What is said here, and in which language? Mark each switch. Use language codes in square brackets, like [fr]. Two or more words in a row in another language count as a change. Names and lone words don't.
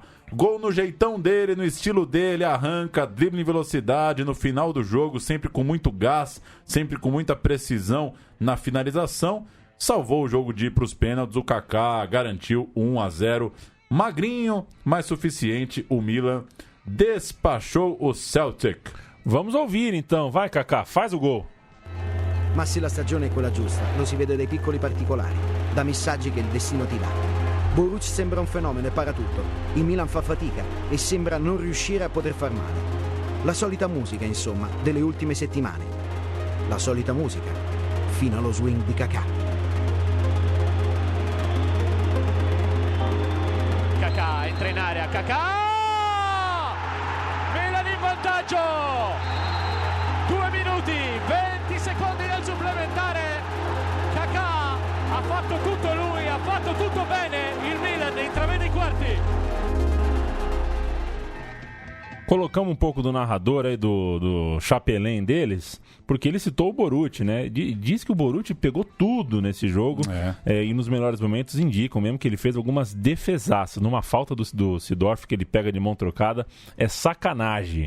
[pt] Gol no jeitão dele, no estilo dele, arranca, drible em velocidade no final do jogo, sempre com muito gás, sempre com muita precisão na finalização. Salvou o jogo de ir para os pênaltis, o Kaká garantiu 1-0. Magrinho, mas suficiente, o Milan despachou o Celtic. Vamos ouvir então, vai Kaká, faz o gol. [it] Ma se la stagione è quella giusta, lo si vede dai piccoli particolari, da messaggi che il destino ti dà. Boruc sembra un fenomeno e para tutto. Il Milan fa fatica e sembra non riuscire a poter far male. La solita musica, insomma, delle ultime settimane. La solita musica, fino allo swing di Kaká. Kaká entra in area, Kaká! Milan in vantaggio! 2 minuti, 20 secondi nel supplementare. Kaká ha fatto tutto lui, ha fatto tutto bene. Il Milan intravede i quarti. [pt] Colocamos um pouco do narrador aí, do chapelém deles, porque ele citou o Boruc, né? Diz que o Boruc pegou tudo nesse jogo e nos melhores momentos indicam mesmo que ele fez algumas defesaças. Numa falta do Seedorf que ele pega de mão trocada, é sacanagem.